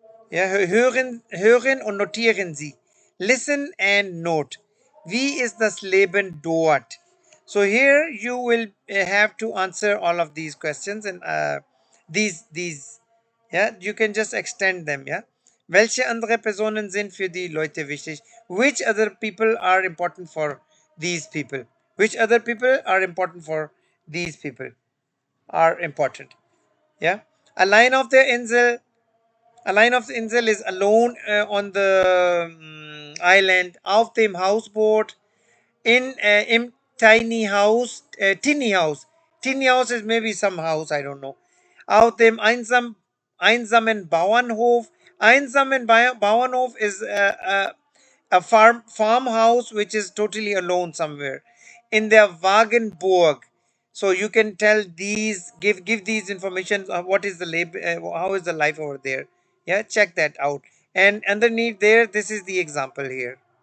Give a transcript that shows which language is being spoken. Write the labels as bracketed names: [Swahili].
[German] Ja, hören und notieren Sie. [English] Listen and note. [German] Wie ist das Leben dort? [English] So here you will have to answer all of these questions and these. Yeah, you can just extend them. Yeah. [German] Welche andere Personen sind für die Leute wichtig? [English] Which other people are important for these people? Which other people are important for These people are important. Yeah. A line of the Insel, a line of the Insel is alone on the island. [German] Auf dem Hausboot in im tiny house. [English] Tiny house is maybe some house, I don't know. [German] Auf dem einsamen Bauernhof. [English] Einsamen Bauernhof is a farmhouse which is totally alone somewhere. In their Wagenburg. So you can tell these, give these information of what is the how is the life over there. Yeah, check that out. And underneath there, this is the example here.